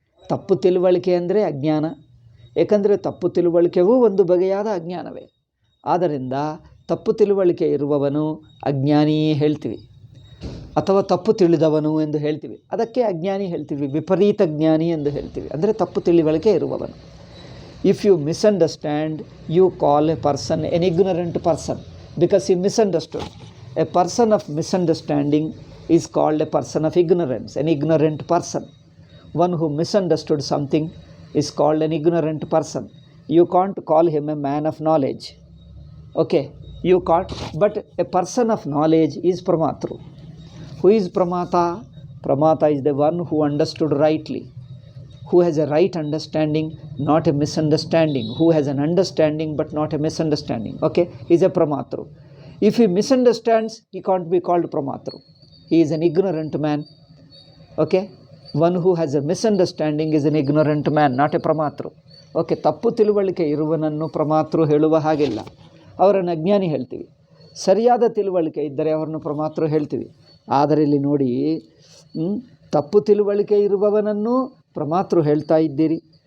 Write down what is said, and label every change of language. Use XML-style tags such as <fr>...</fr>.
<kn>ತಪ್ಪು ತಿಳುವಳಿಕೆ ಅಂದರೆ ಅಜ್ಞಾನ. ಏಕೆಂದರೆ ತಪ್ಪು ತಿಳುವಳಿಕೆಯೂ ಒಂದು ಬಗೆಯಾದ ಅಜ್ಞಾನವೇ. ಆದ್ದರಿಂದ ತಪ್ಪು ತಿಳುವಳಿಕೆ ಇರುವವನು ಅಜ್ಞಾನಿ ಹೇಳ್ತೀವಿ, ಅಥವಾ ತಪ್ಪು ತಿಳಿದವನು ಎಂದು ಹೇಳ್ತೀವಿ. ಅದಕ್ಕೆ ಅಜ್ಞಾನಿ ಹೇಳ್ತೀವಿ. ವಿಪರೀತ ಜ್ಞಾನಿ ಎಂದು ಹೇಳ್ತೀವಿ, ಅಂದರೆ ತಪ್ಪು ತಿಳುವಳಿಕೆ ಇರುವವನು.</kn> <en>If you misunderstand, you call a person an ignorant person because he misunderstood. A person of misunderstanding is called a person of ignorance, an ignorant person. One who misunderstood something is called an ignorant person. You can't call him a man of knowledge. Okay, you can't. But a person of knowledge is pramatru. Who is pramata? Pramata is the one who understood rightly, who has a right understanding, not a misunderstanding, who has an understanding but not a misunderstanding. Okay, he is a pramatru. If he misunderstands, he can't be called pramatru. He is an ignorant man. Okay, one who has a misunderstanding is an ignorant man, not a pramatru.</en> <kn>Okay, ತಪ್ಪು ತಿಳುವಳಿಕೆ ಇರುವನನ್ನು ಪ್ರಮಾತೃ ಹೇಳುವ ಹಾಗಿಲ್ಲ, ಅವರನ್ನು ಅಜ್ಞಾನಿ ಹೇಳ್ತೀವಿ. ಸರಿಯಾದ ತಿಳುವಳಿಕೆ ಇದ್ದರೆ ಅವರನ್ನು ಪ್ರಮಾತೃ ಹೇಳ್ತೀವಿ. ಆದರೆ ಇಲ್ಲಿ ನೋಡಿ, ತಪ್ಪು ತಿಳುವಳಿಕೆ ಇರುವವನನ್ನು ಪ್ರಮಾತೃ ಹೇಳ್ತಾ ಇದ್ದೀರಿ.</kn>